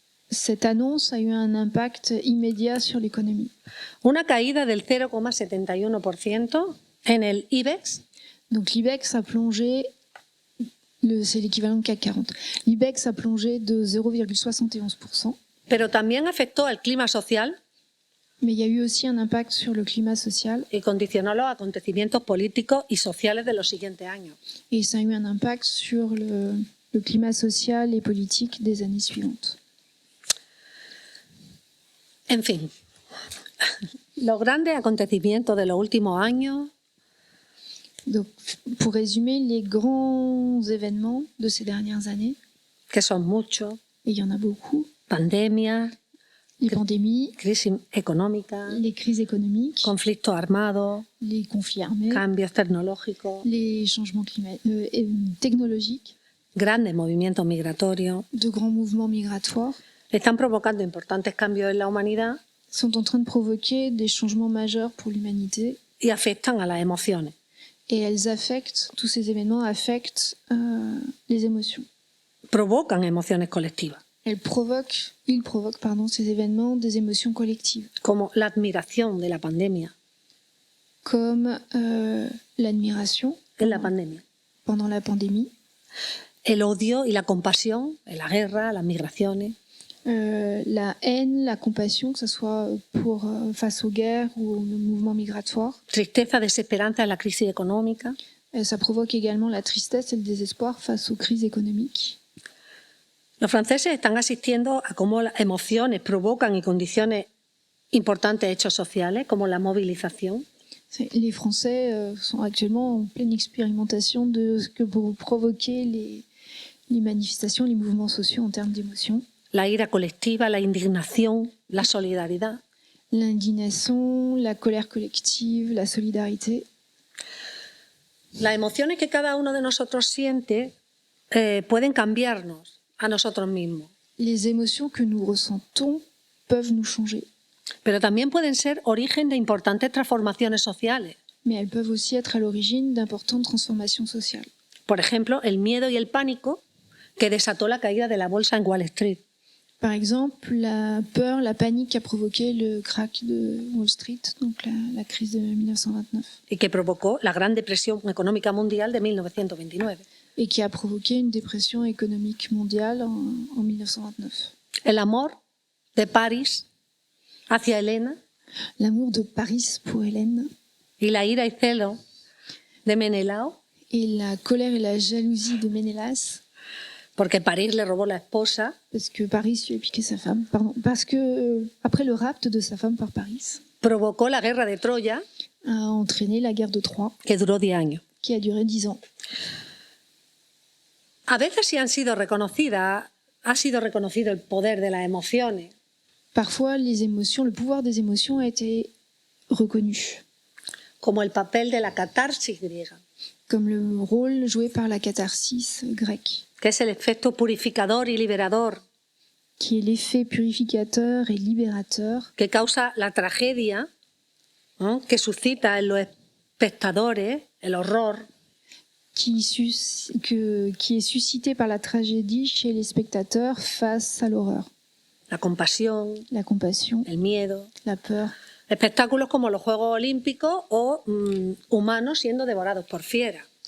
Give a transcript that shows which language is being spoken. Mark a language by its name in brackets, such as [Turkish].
[French] Cette annonce a eu un impact immédiat sur l'économie. [Spanish] Una caída del 0,71% en el IBEX, [French] Donc l'IBEX a plongé, c'est l'équivalent de CAC 40. L'IBEX a plongé de 0,71%. [Spanish] pero también afectó al clima social [French] Mais il y a eu aussi un impact sur le climat social [Spanish] y condicionó los acontecimientos políticos y sociales de los siguientes años. [French] et ça a eu un impact sur le climat social et politique des années suivantes. [Spanish] En fin, los grandes acontecimientos de los últimos años [French] Donc, pour résumer, les grands événements de ces dernières années, [Spanish] que son muchos, [French] et il y en a beaucoup, [Spanish] pandemias, [French] les pandémies, [Spanish] crisis económica, [French] les crises économiques, [Spanish] conflictos armados, [French] les conflits armés, [Spanish] cambios tecnológicos, [French] les changements technologiques, [Spanish] grandes movimientos migratorios, [French] de grands mouvements migratoires, [Spanish] están provocando importantes cambios en la humanidad [French] sont en train de provoquer des changements majeurs pour l'humanité [Spanish] y afectan a las emociones. [French] et tous ces événements affectent les émotions. [Spanish] Provocan emociones colectivas, [French] Ils provoquent, ces événements des émotions collectives, [Spanish] como la admiración de la pandemia, [French] comme l'admiration [Spanish] en la pandemia, [French] pendant la pandémie, [Spanish] el odio y la compasión en la guerra, las migraciones, [French] la haine, la compassion, que ce soit face aux guerres ou aux mouvements migratoires. [Spanish] tristeza, desesperanza en la crisis económica. [French] Ça provoque également la tristesse et le désespoir face aux crises économiques. [Spanish] Los franceses están asistiendo a cómo las emociones provocan y condicionan importantes hechos sociales, como la movilización. [French] Les Français sont actuellement en pleine expérimentation de ce que peut provoquer les manifestations, les mouvements sociaux en termes d'émotions. [Spanish] La ira colectiva, la indignación, la solidaridad. [French] L'indignation, la colère collective, la solidarité. [Spanish] Las emociones que cada uno de nosotros siente pueden cambiarnos a nosotros mismos, [French] Les émotions que nous ressentons peuvent nous changer, [Spanish] pero también pueden ser origen de importantes transformaciones sociales. [French] mais elles peuvent aussi être à l'origine d'importantes transformations sociales. [Spanish] Por ejemplo, el miedo y el pánico que desató la caída de la bolsa en Wall Street. [French] Par exemple, la peur, la panique a provoqué le crack de Wall Street, donc la crise de 1929, [Spanish] Y que provocó la Gran Depresión Económica Mundial de 1929. [French] et qui a provoqué une dépression économique mondiale en 1929. [Spanish] El amor de París hacia Helena [French] L'amour de Paris pour Hélène [Spanish] y la ira y celo de Menelao, [French] et la colère et la jalousie de Ménélas, [Spanish] porque París le robó la esposa, [French] parce que Paris lui a piqué sa femme, parce que après le rapt de sa femme par Paris, [Spanish] provocó la guerra de Troya, [French] a entraîné la guerre de Troie, [Spanish] que duró 10 años. [French] qui a duré 10 ans. [Spanish] A veces sí ha sido reconocido el poder de las emociones, [French] Parfois, les émotions, le pouvoir des émotions a été reconnu, [Spanish] como el papel de la catarsis griega, [French] comme le rôle joué par la catharsis grecque, [Spanish] que es el efecto purificador y liberador [French] qui est l'effet purificateur et libérateur [Spanish] que causa la tragedia, ¿no?, que suscita en los espectadores el horror, [French] qui est suscité par la tragédie chez les spectateurs face à l'horreur, [Spanish] la compasión, [French] la compassion, [Spanish] el miedo. [French] la peur. [Spanish] Espectáculos como los Juegos Olímpicos o humanos siendo devorados por fieras.